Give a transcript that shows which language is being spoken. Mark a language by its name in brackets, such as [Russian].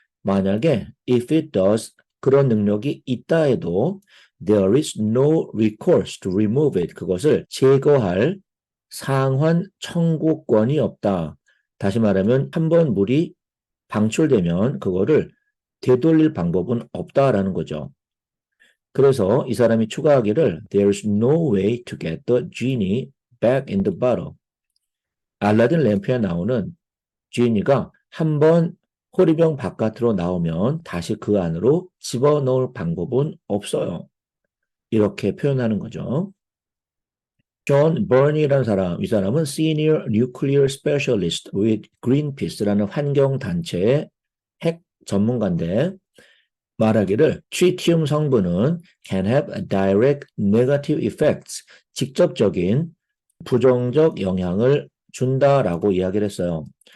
[Korean] 만약에 [English] if it does, [Korean] 그런 능력이 있다 해도 [English] there is no recourse to remove it, [Korean] 그것을 제거할 상환 청구권이 없다. 다시 말하면 한번 물이 방출되면 그거를 되돌릴 방법은 없다라는 거죠. 그래서 이 사람이 추가하기를 [English] There's no way to get the genie back in the bottle. [Korean] 알라딘 램프에 나오는 지니가 한번 호리병 바깥으로 나오면 다시 그 안으로 집어넣을 방법은 없어요. 이렇게 표현하는 거죠. 존 버니라는 사람, 이 사람은 [English] Senior Nuclear Specialist with Greenpeace [Korean] 라는 환경단체의 핵 전문가인데 말하기를 트리티움 성분은 [English] can have direct negative effects, [Korean] 직접적인 부정적 영향을 준다라고 이야기를 했어요.